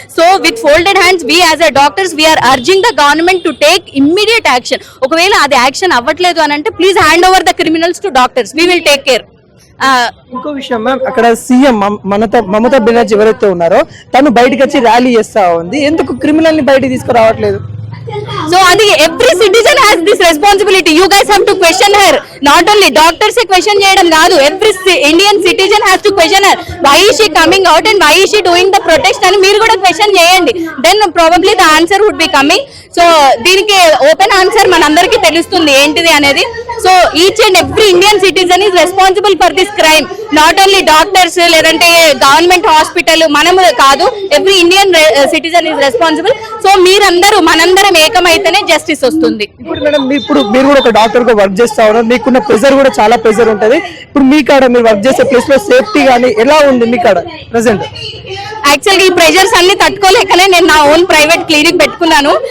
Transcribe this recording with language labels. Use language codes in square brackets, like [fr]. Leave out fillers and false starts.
[en] So with folded hands we as a doctors we are urging the government to take immediate action. [te] ఒకవేళ అది action అవ్వట్లేదు అని అంటే [en] Please hand over the criminals to doctors, we will take care. [te] ఇంకో విషయం ma'am, అక్కడ CM Mamata Banerjee ఎవరైతే ఉన్నారో తను బయటకు వచ్చి ర్యాలీ చేస్తా ఉంది. ఎందుకు క్రిమినల్ ని బయటకు తీసుకురావట్లేదు? [en] So adi every citizen has this responsibility. You guys have to question her. Not only doctors [te] se question cheyadam kaadu, [en] every Indian citizen has to question her. Why is she coming out and why is she doing the protest [te] ani meer kuda question cheyandi. [en] Then probably the answer would be coming. So [te] deeniki open answer manandariki telustundi entidi anedi. [en] So each and every Indian citizen is responsible for this crime. Not only doctors [te] ledante government hospital manamu kaadu, [en] every Indian citizen is responsible. [te] So meerandaru manandaram ఏకమైతేనే justice వస్తుంది. ఇప్పుడు madam మీరు కూడా ఒక doctor గా work చేస్తా ఉన్నారు, మీకున్న pressure కూడా చాలా ప్రెజర్ ఉంటది. ఇప్పుడు మీ కాడ మీరు వర్క్ చేసే ప్లేస్ లో సేఫ్టీ కానీ ఎలా ఉంది మీ కాడ ప్రెసెంట్? యాక్చువల్గా ఈ ప్రెజర్స్ అన్ని తట్టుకోలేకనే నేను నా ఓన్ ప్రైవేట్ క్లినిక్ పెట్టుకున్నాను.